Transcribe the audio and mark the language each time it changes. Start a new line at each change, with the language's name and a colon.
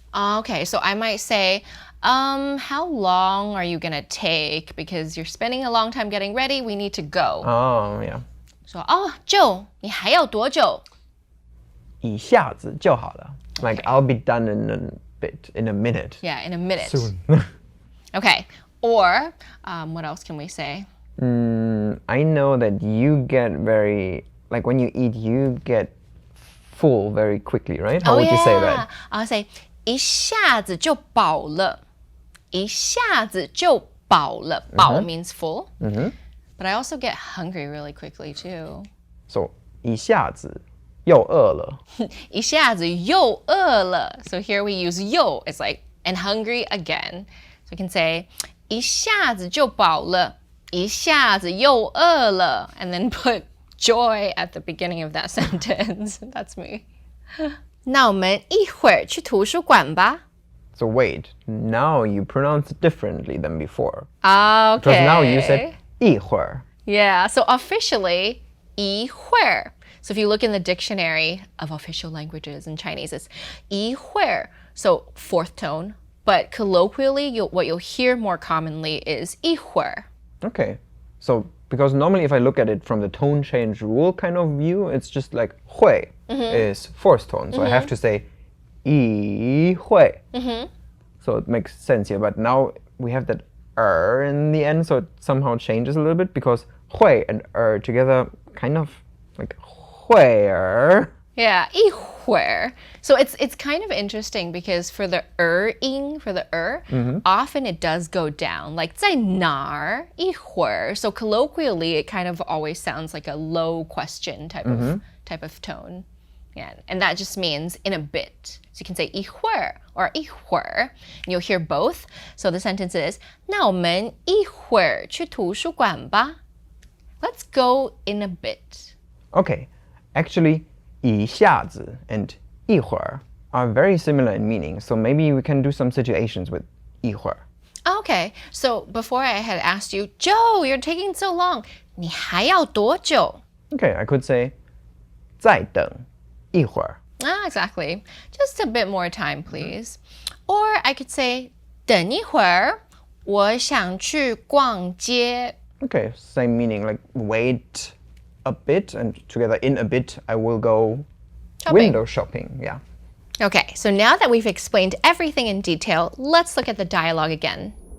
English: Okay, so I might say, how long are you gonna take? Because you're spending a long time getting ready, we need to go. Oh, yeah.
Chinese: So, Joe, 你还要多久? 一下子就好了.
English: Like, I'll be done in a minute. Yeah, in a minute. Soon. Okay, or what else can we say? I know that you get like when you eat, you get full very quickly, right? How would you say that? I'll say
Chinese: 一下子就饱了. 一下子就饱了.饱
English: means full. But I also get hungry really quickly too.
Chinese: So 一下子又饿了. 一下子又饿了.
English: So here we use
Chinese: 又.
English: It's like and hungry again. So we can say
Chinese: 一下子就饱了. 一下子又饿了.
English: And then put joy at the beginning of that sentence. That's me.
Chinese: 那我们一会儿去图书馆吧.
English: So wait, now you pronounce it differently than before. Okay. Because now you said 一会儿. Yeah, so officially 一会儿. So if you look in the dictionary of official languages in Chinese, it's 一会儿. So fourth tone. But colloquially, what you'll hear more commonly is 一会儿. Okay. So, because normally if I look at it from the tone change rule kind of view, it's just like 会 is fourth tone. So I have to say 一会. So it makes sense here. But now we have that in the end, so it somehow changes a little bit because 会and together kind of like 会儿. Yeah, 一会儿. So it's kind of interesting because for the ing, for the often it does go down. Like
Chinese: 在哪儿一会儿.
English: So colloquially, it kind of always sounds like a low question type of tone. Yeah, and that just means in a bit. So you can say 一会儿 or 一会儿. And you'll hear both. So the sentence is
Chinese: 那我们一会儿去图书馆吧.
English: Let's go in a bit. Okay. Actually, 一下子 and 一会儿 are very similar in meaning. So maybe we can do some situations with 一会儿. Okay, so before I had asked you, Joe, you're taking so long.
Chinese: 你还要多久?
English: Okay, I could say
Chinese: 再等一会儿.
English: Exactly. Just a bit more time, please. Or I could say
Chinese: 等一会儿,我想去逛街.
English: Okay, same meaning, like wait a bit and together in a bit I will go window shopping. Yeah. Okay, so now that we've explained everything in detail, let's look at the dialogue again.